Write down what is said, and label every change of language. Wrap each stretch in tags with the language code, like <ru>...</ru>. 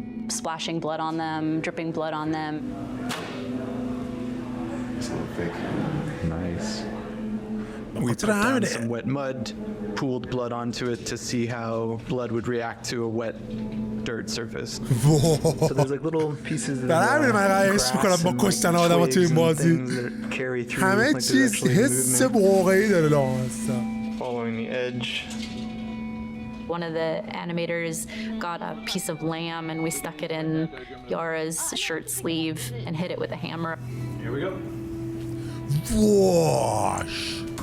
<en>Splashing blood on them, dripping blood on them. It's a little thick. Nice. We put down some wet mud, pooled blood onto it to see how blood would react to a wet dirt surface. So there's like little pieces of grass and</en> <fa>کشتن آدم ها توی این بازی همه چیز حس واقعی داره لامصب.</fa> <en>Following the edge. One of the animators got a piece of lamb and we stuck it in Yara's shirt sleeve and hit it with a hammer. Here we go. Whoosh.</en>